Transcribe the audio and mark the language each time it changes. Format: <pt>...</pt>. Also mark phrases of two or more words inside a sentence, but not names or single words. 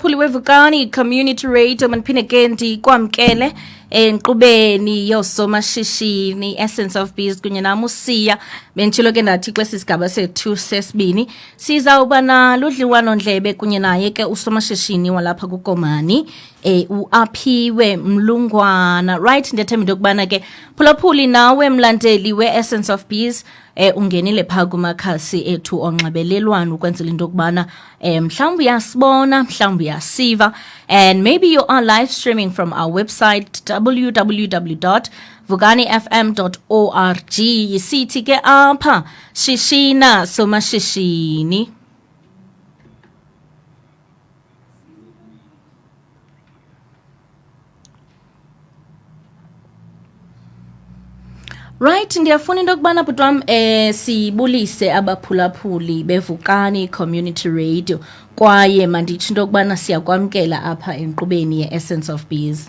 <xh>phulaphuli wevukani</xh> <en>community radio</en> <xh>maniphinde ke ndikwamkele enkqubeni yosomashishini Essence of Biz kunye nami uSiya bentshilo ke ndathi kwesi sigaba sethu sesibini sizawuba naludliwano ndlebe kunye naye ke usomashishini walapha kuKomani uAphiwe Mlungwana. Right, ndiyethemba into yokubana ke phulaphuli nawe mlandeli we-Essence of Biz ungenile phaa kumakhasi ethu onxibelelwano ukwenzela into yokubana mhlawumbi uyasibona mhlawumbi uyasiva,</xh> <en>and maybe you are live streaming from our website www.vukanifm.org.</en> <xh>yisithi ke apha shishina somashishini. Right, ndiyafuna into yokubana bhuti wam sibulise abaphulaphuli bevukani</xh> <en>community radio</en> <xh>kwaye manditsho into yokubana siyakwamkela apha enkqubeni ye-Essence of Biz.</xh>